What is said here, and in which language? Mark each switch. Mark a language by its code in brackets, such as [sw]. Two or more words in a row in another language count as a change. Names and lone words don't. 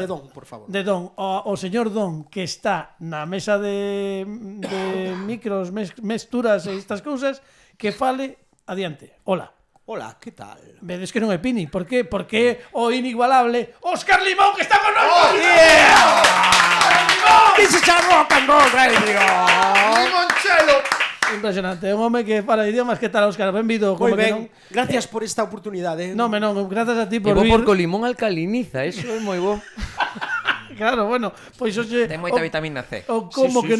[gl] De Don, por favor. De Don, o señor Don, que está na mesa de micros, mesturas e estas cousas, que fale adiante. Hola. Hola, que tal? Vedes que non é Pini. Por qué? Porque o inigualable Óscar Limón, que está con nós. [en] This is a rock and roll radio. [gl] Limonchelo! Impresionante. É un home que fala idiomas. Que tal, Óscar? Benvido. Moi Como que ben, gracias por esta oportunidade. Non, gracias a ti E por bo vir. porque o limón alcaliniza, eso é moi bo. Claro, bueno, pois hoxe Ten moita vitamina C. o como Sí,